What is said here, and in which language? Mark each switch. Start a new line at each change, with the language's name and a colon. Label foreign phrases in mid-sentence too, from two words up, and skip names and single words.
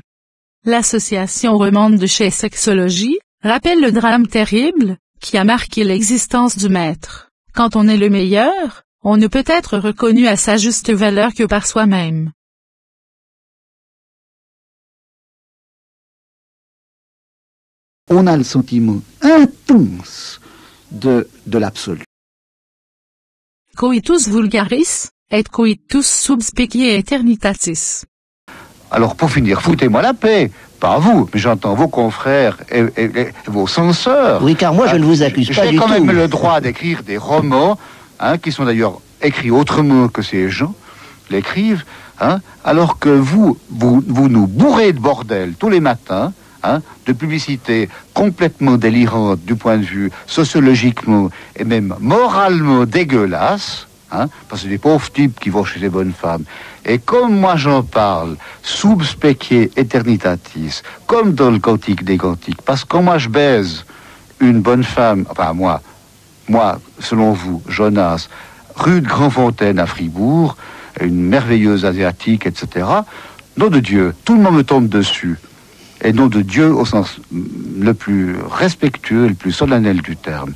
French: L'association romande de chez Sexologie rappelle le drame terrible qui a marqué l'existence du maître. Quand on est le meilleur, on ne peut être reconnu à sa juste valeur que par soi-même. On a le sentiment intense de l'absolu.
Latin: Coitus vulgaris et coitus sub specie aeternitatis.
French: Alors pour finir, foutez-moi la paix. Pas vous, mais j'entends vos confrères et vos censeurs. Oui, car moi je ne vous accuse pas du tout. J'ai quand même le droit d'écrire des romans, qui sont d'ailleurs écrits autrement que ces gens l'écrivent, alors que vous nous bourrez de bordel tous les matins, de publicités complètement délirantes du point de vue sociologiquement et même moralement dégueulasses, parce que c'est des pauvres types qui vont chez les bonnes femmes. Et comme moi j'en parle,
Latin: sub specie aeternitatis,
French: comme dans le Cantique des Cantiques, parce que quand moi je baise une bonne femme, enfin moi, selon vous, Jonas, rue de Grandfontaine à Fribourg, une merveilleuse asiatique, etc., nom de Dieu, tout le monde me tombe dessus. Et nom de Dieu au sens le plus respectueux et le plus solennel du terme.